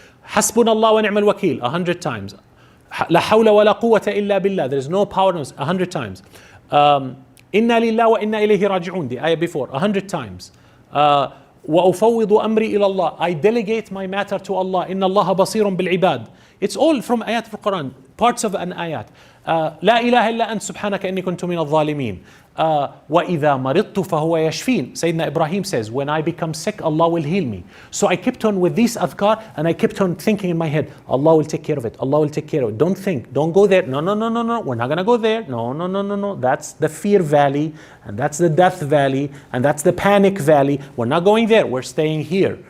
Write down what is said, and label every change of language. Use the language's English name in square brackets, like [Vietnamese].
[Arabic] Hasbunallah wa ni'mal wakil [English] 100 times. [Arabic] La hawla wa la quwwata illa billah. [English] There is no power 100 times. [Arabic] Inna lillah wa inna ilayhi raji'un, [English] the ayah before, 100 times. [Arabic] وَأُفَوِّضُ أَمْرِي إِلَى اللَّهِ, [English] I delegate my matter to Allah. [Arabic] إِنَّ اللَّهَ بَصِيرٌ بِالْعِبَادِ. [English] It's all from ayat of the Quran, parts of an ayat. [Arabic] لا إله إلا أنت سبحانك إني كنت من الظالمين. وَإِذَا مَرِضْتُ فَهُوَ يَشْفِينَ. [English] Sayyidina Ibrahim says, when I become sick, Allah will heal me. So I kept on with these adhkar and I kept on thinking in my head, Allah will take care of it. Allah will take care of it. Don't think, don't go there. No, no, no, no, no. We're not going to go there. No, no, no, no, no. That's the fear valley and that's the death valley and that's the panic valley. We're not going there. We're staying here.